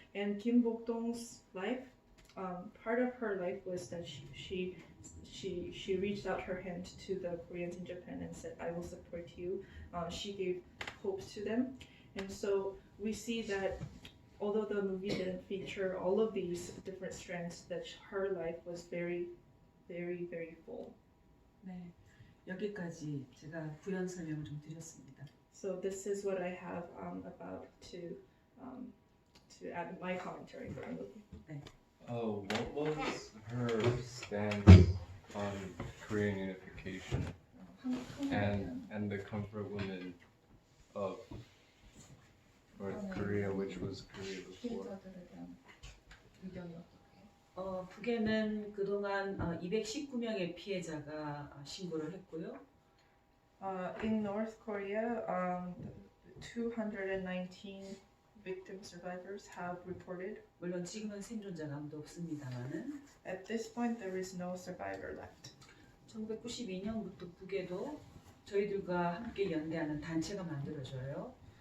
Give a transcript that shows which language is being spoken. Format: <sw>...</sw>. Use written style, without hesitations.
<en>And Kim Bok Dong's life, part of her life was that she reached out her hand to the Koreans in Japan and said, "I will support you." She gave hope to them, and so we see that although the movie didn't feature all of these different strands, that her life was very, very, very full.</en> <ko>네, 여기까지 제가 부연 설명을 좀 드렸습니다.</ko> <en>So this is what I have about to add my commentary for the movie.</en> <ko>네.</ko> <en>What was her stance on Korean unification and the comfort women of North Korea, which was Korea before?</en> <ko>피해자들에 대한 의견이 어떻게? 북에는 그동안 219명의 피해자가 신고를 했고요.</ko> <en>In North Korea, 219 victim survivors have reported.</en> <ko>물론 지금은 생존자가 아무도 없습니다만은</ko> <en>At this point, there is no survivor left.</en> <ko>1992년부터 북에도 저희들과 함께 연대하는 단체가 만들어져요.</ko>